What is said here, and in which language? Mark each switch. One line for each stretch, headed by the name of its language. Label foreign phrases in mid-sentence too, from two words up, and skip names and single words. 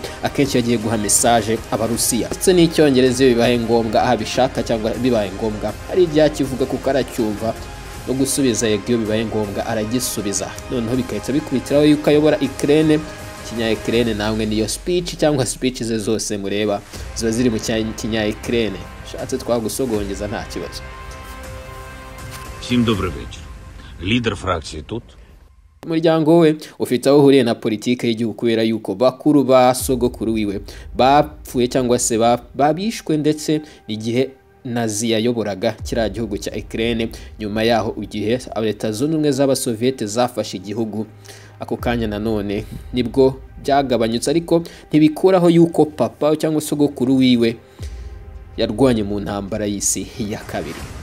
Kinyarwanda: Akenshi yagiye guha message Abarusiya, ndetse n'Icyongereza bibaye ngombwa, abishaka cyangwa bibaye ngombwa hari igihe kivuga kuko aracyumva, no gusubiza yego iyo bibaye ngombwa aragisubiza. Noneho bikahita bikubitiraho yuko ayobora Ukraine. Kinya Ukraine namwe niyo speech cyangwa speech ze zose mureba ziba ziri mu Kinya Ukraine. Shatse twagusogongeza nta kibazo.
Ukrainian: Всім добрий вечір. Лідер фракції тут.
Kinyarwanda: Umuryango we ufite aho uhuriye na politike y'igihugu, kubera yuko bakuru ba sogokuru wiwe bapfuye cyangwa se babishwe, ndetse igihe Nazi yayoboraga kiriya gihugu cya Ukraine. Nyuma yaho igihe leta zunze ubumwe z'abasoviete zafashe igihugu, ako kanya nanone nibwo byagabanyutse, ariko ntibikuraho yuko papa cyangwa sogokuru wiwe yarwanye mu ntambara y'isi ya kabiri.